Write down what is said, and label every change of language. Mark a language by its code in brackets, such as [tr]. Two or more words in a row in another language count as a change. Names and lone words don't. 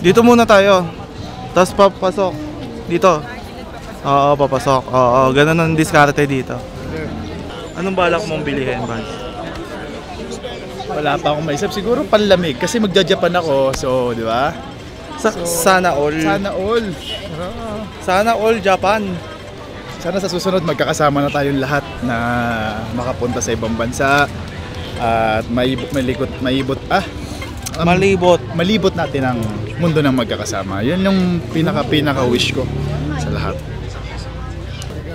[tl] Dito muna tayo. Tapos papasok. Dito. Oo, papasok. Oo, ganun ang diskarte dito. Anong balak mong bilihin, Bads? Wala pa akong maisip. Siguro panlamig kasi magja-Japan ako. So, di ba? Sana all. Sana all. Sana all Japan. Sana sa susunod magkakasama na tayong lahat na makapunta sa ibang bansa at malibot natin ang mundo ng magkakasama. Yun yung pinaka wish ko sa lahat.